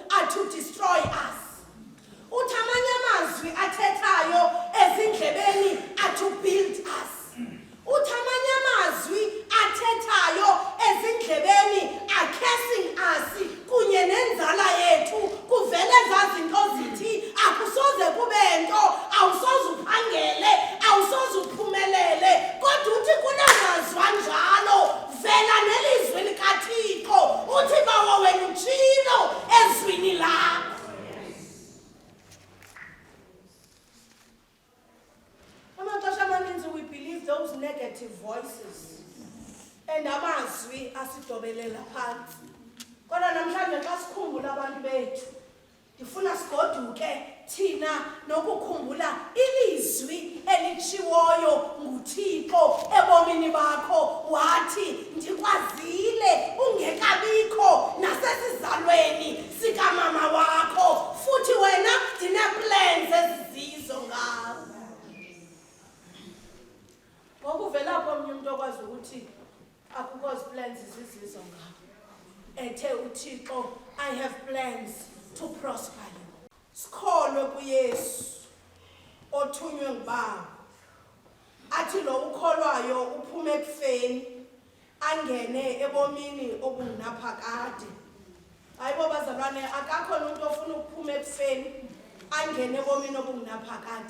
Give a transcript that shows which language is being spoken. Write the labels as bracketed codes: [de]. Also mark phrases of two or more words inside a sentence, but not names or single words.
[en] to destroy us. [xh] Uthi amanye amazwi athethayo ezindlebeni [en] are to build us. [xh] Uthi amanye amazwi athethayo ezindlebeni [en] are cursing us [xh] kunye nenzala yethu kuvele zazinto zithi akusoze kube nto awusoze uphangele awusoze uphumelele kodwa uthi kunamazwi anjalo vela nelizwi likaThixo uthi bawo wena utshilo ezwini lakho. Amaxesha amaninzi [en] we believe those negative voices and [xh] amazwi asidobelela phansi. Kodwa namhlanje xa sikhumbula abantu bethu ndifuna sigoduke thina nokukhumbula ilizwi elitshiwoyo nguThixo ebomini bakho wathi ndikwazile ungekabikho nasesizalweni sikamama wakho futhi wena ndine-plans ezizizo ngawe. Ngokuvelapho omnye umuntu okwazi ukuthi akukho plans ezizizo ngawe ethe uThixo [en] I have plans to prosper you. [xh] Sikholwe kuYesu othunywe ngubaba athi lo ukholwayo uphume ekufeni angene ebomini obungunaphakade. Hayibo bazalwane akakho umuntu ofuna ukuphuma ekufeni angene ebomini obungunaphakade.